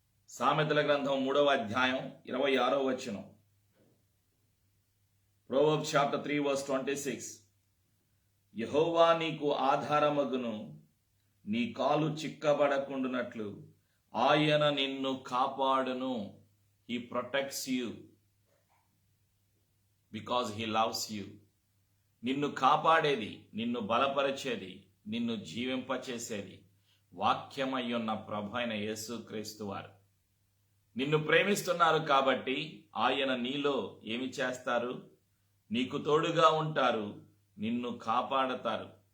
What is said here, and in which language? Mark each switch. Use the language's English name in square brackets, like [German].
[Telugu] సామెతల గ్రంథం 3వ అధ్యాయం 26వ వచనం. [English] Proverbs chapter 3:26. [Telugu] యెహోవా నీకు ఆధారమగును, నీ కాలు చిక్కబడకుండునట్లు ఆయన నిన్ను కాపాడును. [English] He protects you because he loves you. [Telugu] నిన్ను కాపాడేది, నిన్ను బలపరిచేది, నిన్ను జీవింపచేసేది వాక్యమయ్యున్న ప్రభు అయిన యేసుక్రీస్తు వారు. నిన్ను ప్రేమిస్తున్నారు కాబట్టి ఆయన నీలో ఏమి చేస్తారు? నీకు తోడుగా ఉంటారు, నిన్ను కాపాడతారు.